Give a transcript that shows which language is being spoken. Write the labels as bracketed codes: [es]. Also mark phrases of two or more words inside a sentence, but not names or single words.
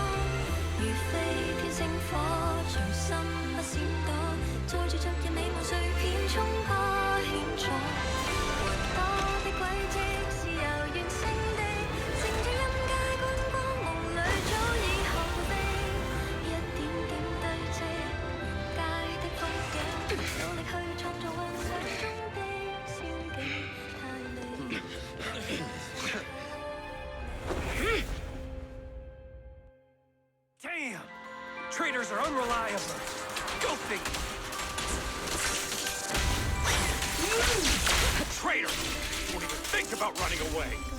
[yue] 如飛天星火，隨心不閃躲，載住昨日美夢碎片衝破險阻，活多的軌跡是遙遠勝地，乘着任界觀光夢裏早已後備，一點點堆積沿街的風景，努力去創造幻想中的仙境，太美。 [en] Damn! Traitors are unreliable. Go figure. Traitor! Won't even think about running away.